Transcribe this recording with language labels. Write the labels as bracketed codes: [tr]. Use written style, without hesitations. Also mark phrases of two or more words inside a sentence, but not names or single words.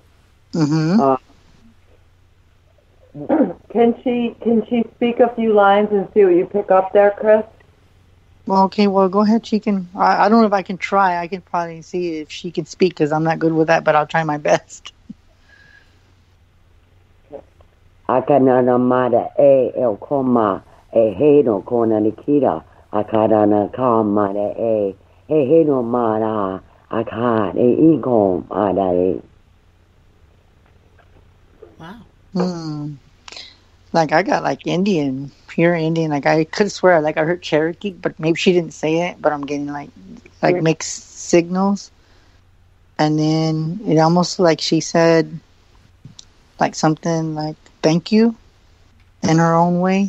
[en] Mm-hmm. Can she speak a few lines and see what you pick up there, Chris? Well, okay, well, go ahead. She can. I don't know if I can try. I can probably see if she can speak because I'm not good with that, but I'll try my best. Akanana mara e el koma e he no kona nikira akarana ka mara e he no mara akar e iko mara e. Wow. Like I got like Indian, pure Indian. Like I could swear, like I heard Cherokee, but maybe she didn't say it. But I'm getting like mixed signals, and then it almost like she said, like something like "thank you" in her own way.